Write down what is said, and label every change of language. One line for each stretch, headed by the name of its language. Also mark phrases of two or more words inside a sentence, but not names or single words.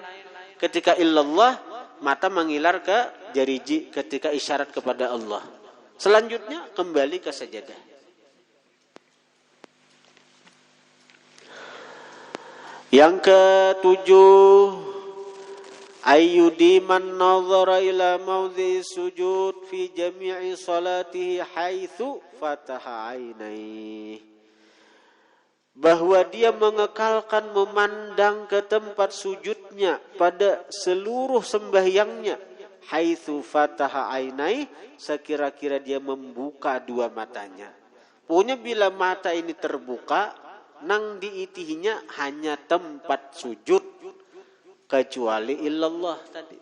Indonesian: Ketika illallah, mata mengilar ke jariji ketika isyarat kepada Allah. Selanjutnya kembali ke sajadah. Yang ketujuh,
Arabic: أن يديم النظر إلى موضع سجوده في جميع صلاته حيث فتح عينيه.
Indonesian: Bahwa dia mengekalkan memandang ke tempat sujudnya pada seluruh sembahyangnya,
Arabic: حيث فتح عينيه,
Indonesian: sekira-kira dia membuka dua matanya. Pokoknya bila mata ini terbuka, nang diitihinya hanya tempat sujud, kecuali illallah tadi.